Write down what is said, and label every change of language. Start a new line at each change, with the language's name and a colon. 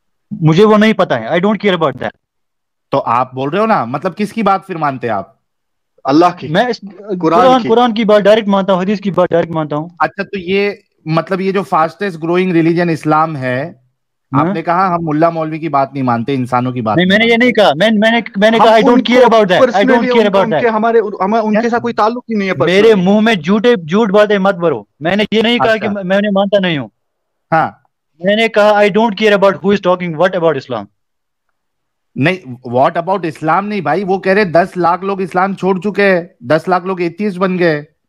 Urdu: مجھے وہ نہیں پتا ہے.
English: I don't care about that.
Urdu: تو آپ بول رہے ہو نا، مطلب کس کی بات پھر مانتے آپ؟ اللہ کی. میں قرآن کی بات ڈائریکٹ مانتا ہوں، حدیث کی بات ڈائریکٹ مانتا ہوں. اچھا تو یہ مطلب یہ جو فاسٹسٹ گروئنگ ریلیجن اسلام ہے، آپ نے کہا ہم ملا مولوی کی بات نہیں مانتے، انسانوں کی بات. نہیں میں نے یہ نہیں کہا. میں نے کہا
English: I don't care about that. I don't care about that.
Urdu: ہمارے ان کے ساتھ کوئی تعلق ہی نہیں ہے. میرے منہ میں جھوٹ باتیں مت بھرو. میں نے یہ نہیں کہا کہ میں انہیں مانتا نہیں ہوں. ہاں میں نے کہا
English: I don't care about who is talking what about Islam.
Urdu: نہیں واٹ اباؤٹ اسلام نہیں بھائی، وہ کہہ رہے 10 لاکھ لوگ اسلام چھوڑ چکے ہیں، 10 لاکھ لوگ ایتھیسٹ بن گئے.